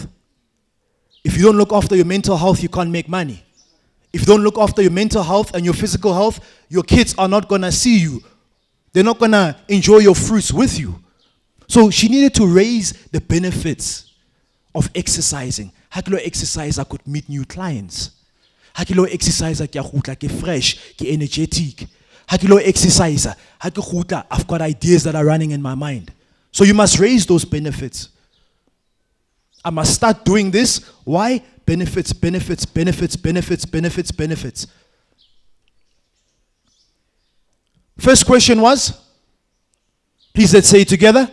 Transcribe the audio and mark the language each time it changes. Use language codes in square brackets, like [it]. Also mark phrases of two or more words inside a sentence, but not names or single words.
[en] If you don't look after your mental health, you can't make money. If you don't look after your mental health and your physical health, your kids are not going to see you. They're not going to enjoy your fruits with you. So she needed to raise the benefits of exercising. [st] Ha ke lo [en] exercise, I could meet new clients. [st] Ha ke lo exercise, ke a gutla ke fresh, ke energetic. Ha ke lo exercise, ha ke gutla, [en] I've got ideas that are running in my mind. So you must raise those benefits. I must start doing this. Why? Benefits, benefits, benefits, benefits, benefits, benefits. First question was, please let's say it together.